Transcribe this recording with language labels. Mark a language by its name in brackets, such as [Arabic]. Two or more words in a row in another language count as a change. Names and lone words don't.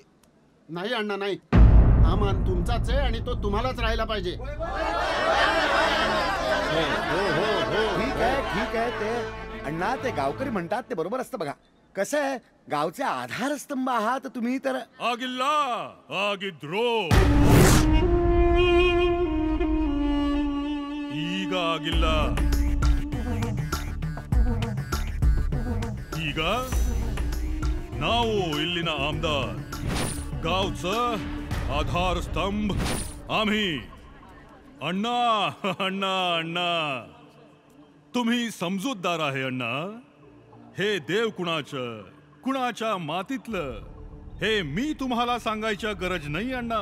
[Marathi] नाही अण्णा नाही, हा मान तुमचाच आहे आणि तो तुम्हालाच राहायला पाहिजे. ठीक आहे ते अण्णा, ते गावकरी म्हणतात ते बरोबर असतं बघा. कसं आहे, गावचे आधारस्तंभ आहात तुम्ही तर. [Kannada] आगिल्ला ಆಗಿದ್ರೋ ಈಗ ಆಗಿಲ್ಲ. ಈಗ ನಾವು ಇಲ್ಲಿನ ಆಮದಾರ್, [Marathi] गावचं आधारस्तंभ आम्ही. अण्णा अण्णा अण्णा, तुम्ही समजूतदार आहे अण्णा. हे देव कुणाचं, कुणाच्या मातीतलं, हे मी तुम्हाला सांगायच्या गरज नाही अण्णा.